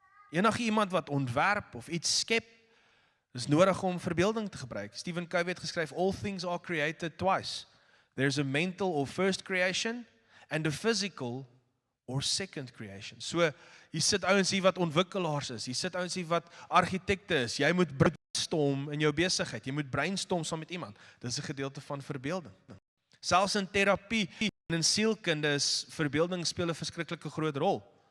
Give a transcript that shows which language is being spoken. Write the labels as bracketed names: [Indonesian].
[Afrikaans] Enige iemand wat ontwerp of iets skep, is nodig om verbeelding te gebruik. [English] Stephen Covey [Afrikaans] het geskryf, [English] all things are created twice. There's a mental or first creation and a physical or second creation. [Afrikaans] So, jy sit ouens hier wat ontwikkelaars is, jy sit ouens hier wat argitekte is, jy moet brainstorm in jou besigheid, jy moet brainstorm saam met iemand. Dit is 'n gedeelte van verbeelding. Selfs in terapie en in sielkunde is verbeelding speel 'n verskriklike groot rol.